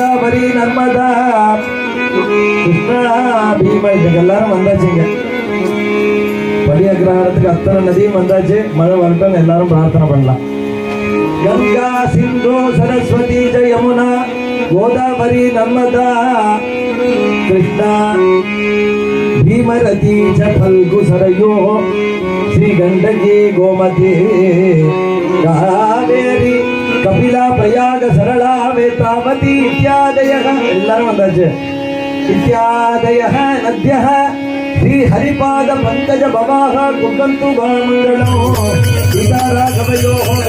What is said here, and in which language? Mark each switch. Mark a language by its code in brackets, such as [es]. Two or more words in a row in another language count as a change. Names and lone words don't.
[ta] கோதாவரி நர்மதா கிருஷ்ணா பீமா இதுக்கு எல்லாரும் வந்தாச்சுங்க. படி அக்ரஹாரத்துக்கு அத்தனை நதியும் வந்தாச்சு. மழை வரட்டும், எல்லாரும் பிரார்த்தனை பண்ணலாம். [sa] गंगा सिंधु सरस्वती च यमुना गोदावरी नर्मदा कृष्णा भीमरती च फल्गु सरयो श्रीगंडकी गोमती कावेरी कपिला प्रयाग सरला वेतावती इत्यादयः [ta] எல்லாரும் வந்தாச்சு. [sa] इत्यादयः नद्यः श्री हरिपाद पंकज भवाः कुर्वन्तु मंगलम्. सीता राघवयोः